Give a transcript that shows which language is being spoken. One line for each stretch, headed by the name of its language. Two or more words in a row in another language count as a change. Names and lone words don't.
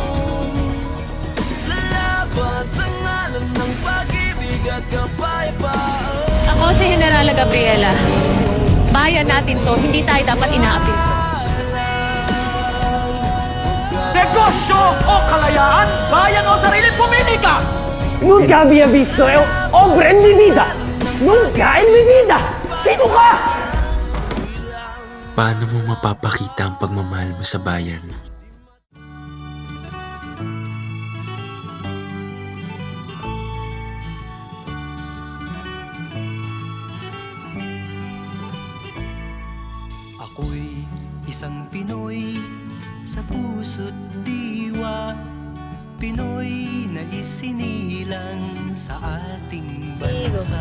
Filipino: Laban sa ngalan ng pag-ibig at kapayapaan. Ako si Generala Gabriela. Bayan natin to, hindi tayo dapat inaapil. Negosyo o kalayaan, bayan o sarili, pumili ka!
Spanish: Nunca había visto hombre en mi vida! Nunca en mi vida!
Filipino: Sino ka? Paano mo mapapakita ang pagmamahal mo sa bayan? Ako'y isang Pinoy sa puso't diwa, Pinoy na isinilang sa ating bansa.